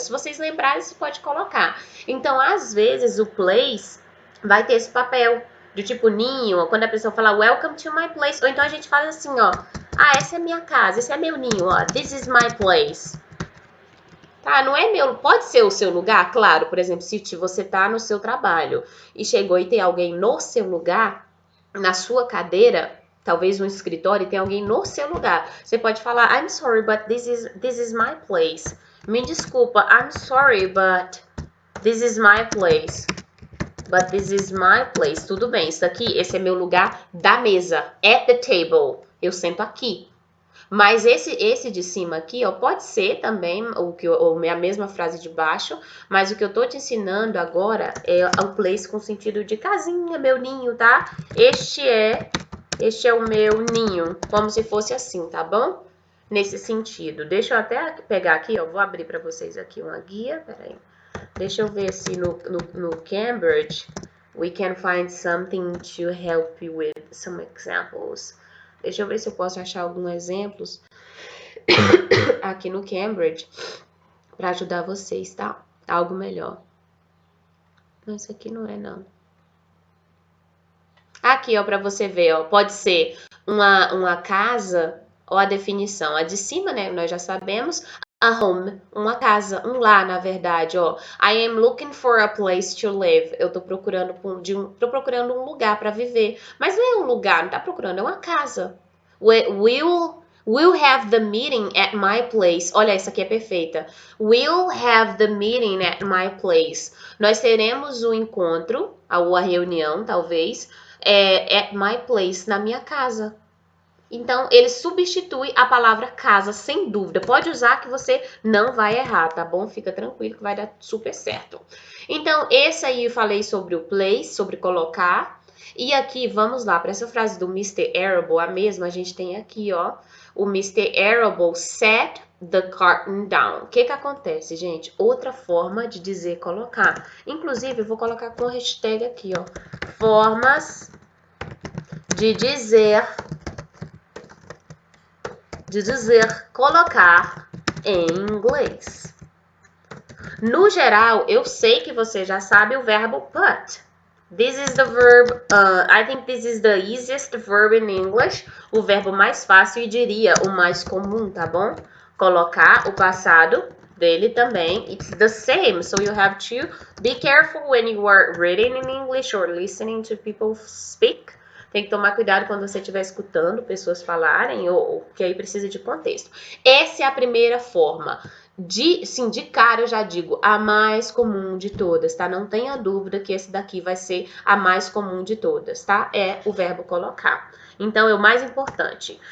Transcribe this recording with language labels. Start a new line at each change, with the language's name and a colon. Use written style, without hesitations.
Portuguese: Se vocês lembrarem, você pode colocar. Então, às vezes, o place vai ter esse papel de tipo ninho, quando a pessoa fala
English: welcome to my place,
Portuguese: ou então a gente fala assim, ó, ah, essa é minha casa, esse é meu ninho, ó,
English: this is my place.
Portuguese: Tá, não é meu, pode ser o seu lugar, claro, por exemplo, se você tá no seu trabalho e chegou e tem alguém no seu lugar, na sua cadeira, talvez um escritório, e tem alguém no seu lugar. Você pode falar,
English: I'm sorry, but this is my place.
Portuguese: Me desculpa,
English: I'm sorry, but this is my place. But this is my place.
Portuguese: Tudo bem, isso aqui, esse é meu lugar da mesa.
English: At the table.
Portuguese: Eu sento aqui. Mas esse de cima aqui, ó, pode ser também a mesma frase de baixo, mas o que eu tô te ensinando agora é o place com sentido de casinha, meu ninho, tá? Este é o meu ninho, como se fosse assim, tá bom? Nesse sentido. Deixa eu até pegar aqui, ó, vou abrir para vocês aqui uma guia, peraí. Deixa eu ver se no
English: Cambridge we can find something to help you with some examples.
Portuguese: Deixa eu ver se eu posso achar alguns exemplos aqui no Cambridge para ajudar vocês, tá? Algo melhor. Não, isso aqui não é, não. Aqui, ó, para você ver, ó, pode ser uma casa, ó, a definição. A de cima, né, nós já sabemos. A home, uma casa, um lar, na verdade, ó.
English: I am looking for a place to live.
Portuguese: Eu tô procurando um lugar para viver. Mas não é um lugar, não tá procurando, é uma casa. Will
English: We'll have the meeting at my place.
Portuguese: Olha, essa aqui é perfeita.
English: We'll have the meeting at my place.
Portuguese: Nós teremos o encontro, ou a reunião, talvez,
English: at my place,
Portuguese: na minha casa. Então, ele substitui a palavra casa, sem dúvida. Pode usar que você não vai errar, tá bom? Fica tranquilo que vai dar super certo. Então, esse aí eu falei sobre o place, sobre colocar. E aqui, vamos lá, para essa frase do Mr. Arable, a mesma, a gente tem aqui, ó. O
English: Mr. Arable set the curtain down.
Portuguese: O que que acontece, gente? Outra forma de dizer colocar. Inclusive, eu vou colocar com a hashtag aqui, ó. Formas de dizer colocar em inglês. No geral, eu sei que você já sabe o verbo put.
English: This is the verb, I think this is the easiest verb in English.
Portuguese: O verbo mais fácil e diria o mais comum, tá bom? Colocar o passado dele também.
English: It's the same, so you have to be careful when you are reading in English or listening to people speak.
Portuguese: Tem que tomar cuidado quando você estiver escutando pessoas falarem, ou que aí precisa de contexto. Essa é a primeira forma. De cara eu já digo, a mais comum de todas, tá? Não tenha dúvida que esse daqui vai ser a mais comum de todas, tá? É o verbo colocar. Então, é o mais importante.